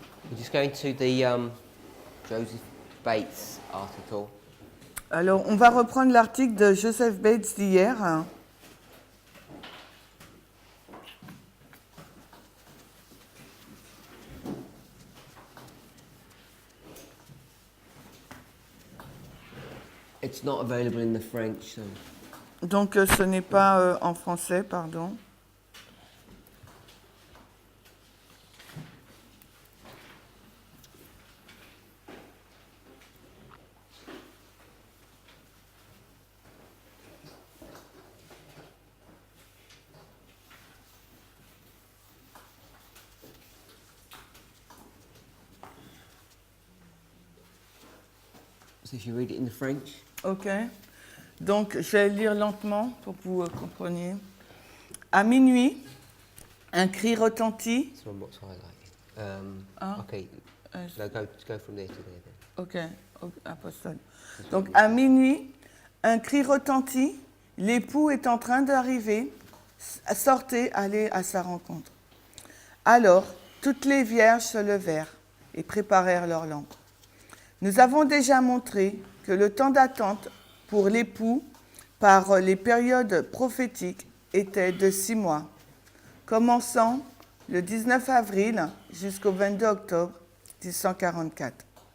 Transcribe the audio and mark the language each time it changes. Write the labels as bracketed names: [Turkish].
[English] We're just going to the Joseph Bates article. [French] Alors, on va reprendre l'article de Joseph Bates d'hier. [English] It's not available in the French, so [French] Donc, ce n'est pas en français, pardon. [English] so if you read it in the French. OK. [French] Donc, je vais lire lentement pour que vous compreniez. À minuit, un cri retentit. [English] It's on what's highlighted. Okay, no, go from there to there then. [French] OK, apostole. Donc, à minuit, un cri retentit. L'époux est en train d'arriver. Sortez, allez à sa rencontre. Alors, toutes les vierges se levèrent et préparèrent leurs lampes. Nous avons déjà montré que le temps d'attente pour l'époux par les périodes prophétiques était de 6 mois, commençant le 19 avril jusqu'au 22 octobre 1844.